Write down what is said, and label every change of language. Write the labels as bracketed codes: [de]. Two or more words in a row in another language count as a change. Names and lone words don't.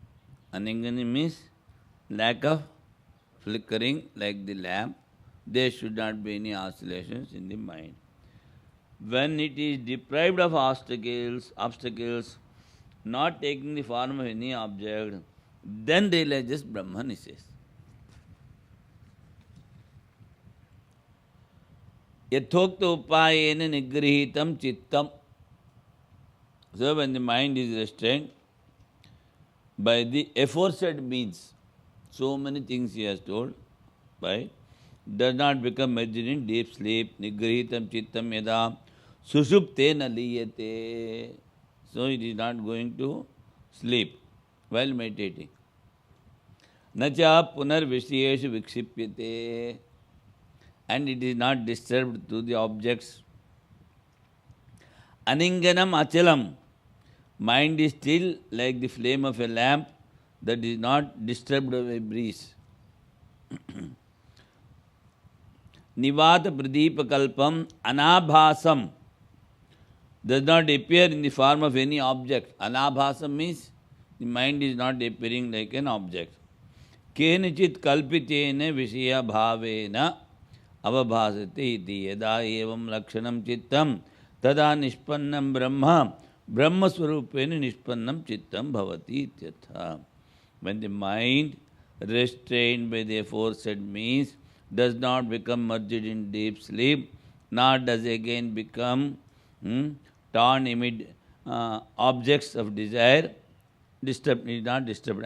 [en] Aninganam means lack of flickering like the lamp, there should not be any oscillations in the mind. When it is deprived of obstacles, not taking the form of any object, then realizes Brahman, he says. [sa] यथोक्त उपायेन निगृहीतं चित्तम्. [en] So when the mind is restrained by the aforesaid means, so many things he has told, by does not become merged in deep sleep, [sa] निगृहीतं चित्तं यदा सुषुप्तेन लीयते. [en] So it is not going to sleep while meditating. [sa] नच पुनर् विषयेषु विक्षिप्यते. [en] And it is not disturbed to the objects. [sa] अनिङ्गनम् अचलम्. [en] Mind is still like the flame of a lamp that is not disturbed by a breeze. [sa] निवात प्रदीप कल्पम् अनाभासम्. [en] Does not appear in the form of any object. Anabhasam means the mind is not appearing like an object. [sa] केनचित् कल्पितेन विषय भावेन अवभासते इति यदा एवं लक्षणं चित्तं तदा निष्पन्नं ब्रह्म ब्रह्म स्वरूपेण निष्पन्नं चित्तं भवति इत्यर्थः. [en] When the mind restrained by the aforesaid means does not become merged in deep sleep, nor does again become torn amid objects of desire, is not disturbed.